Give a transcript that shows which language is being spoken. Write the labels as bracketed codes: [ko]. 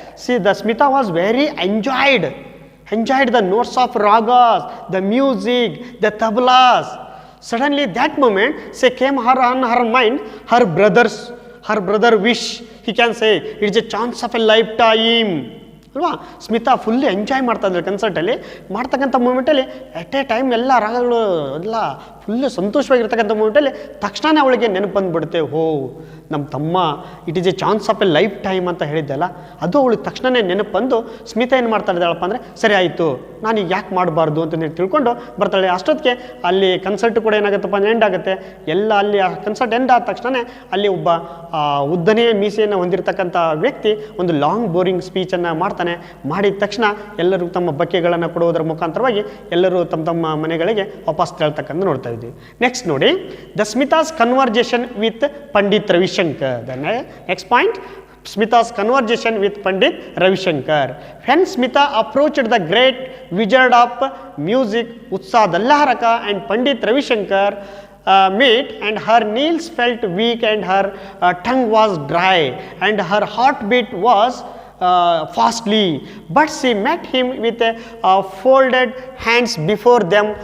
[en] See, the Smita was very enjoyed the notes of ragas, the music, the tablas. Suddenly that moment, she came on her mind, her brother wish, he can say, it's a chance of a lifetime. [kn] ಅಲ್ವಾ, Smita full enjoy ಮಾಡ್ತಾ ಇದ್ದಾರೆ ಕನ್ಸರ್ಟಲ್ಲಿ. ಮಾಡ್ತಕ್ಕಂಥ ಮೂಮೆಂಟಲ್ಲಿ at a time ಎಲ್ಲ ರಾಗಗಳು ಎಲ್ಲ full ಸಂತೋಷವಾಗಿರ್ತಕ್ಕಂಥ ಮೂಮೆಂಟಲ್ಲಿ ತಕ್ಷಣ ಅವಳಿಗೆ ನೆನಪು ಬಂದುಬಿಡುತ್ತೆ, ಹೋ ನಮ್ಮ ತಮ್ಮ it is A chance of A life time ಅಂತ ಹೇಳಿದ್ದೆಲ್ಲ, ಅದು ಅವಳಿಗೆ ತಕ್ಷಣವೇ ನೆನಪು ಬಂದು ಸ್ಮಿತಾ ಏನು ಮಾಡ್ತಾ ಇದ್ದಾಳಪ್ಪ ಅಂದರೆ, ಸರಿ ಆಯಿತು ನಾನು ಈಗ ಯಾಕೆ ಮಾಡಬಾರ್ದು ಅಂತ ತಿಳ್ಕೊಂಡು ಬರ್ತಾಳೆ. ಅಷ್ಟೊತ್ತಿಗೆ ಅಲ್ಲಿ ಕನ್ಸರ್ಟ್ ಕೂಡ ಏನಾಗುತ್ತಪ್ಪ ಅಂದರೆ ಎಂಡ್ ಆಗುತ್ತೆ. ಎಲ್ಲ ಅಲ್ಲಿ ಆ ಕನ್ಸರ್ಟ್ ಎಂಡ್ ಆದ ತಕ್ಷಣ ಅಲ್ಲಿ ಒಬ್ಬ ಉದ್ದನೆಯ ಮೀಸೆಯನ್ನು ಹೊಂದಿರತಕ್ಕಂಥ ವ್ಯಕ್ತಿ ಒಂದು ಲಾಂಗ್ ಬೋರಿಂಗ್ ಸ್ಪೀಚನ್ನು ಮಾಡ್ತಾನೆ. ಮಾಡಿದ ತಕ್ಷಣ ಎಲ್ಲರೂ ತಮ್ಮ ಬಕ್ಕೆಗಳನ್ನು ಕೊಡುವುದರ ಮುಖಾಂತರವಾಗಿ ಎಲ್ಲರೂ ತಮ್ಮ ಮನೆಗಳಿಗೆ ವಾಪಸ್ ತೆರಳ್ತಕ್ಕಂಥ ನೋಡ್ತಾ ಇದ್ವಿ. [en] Next ನೋಡಿ, the Smita's conversation with Pandit Ravishankar. The next point, Smita's conversation with Pandit Ravishankar. When Smita approached the great wizard of music Utsad Allaraka and Pandit Ravishankar met, and her knees felt weak and her tongue was dry and her heartbeat was fastly, but she met him with folded hands before them.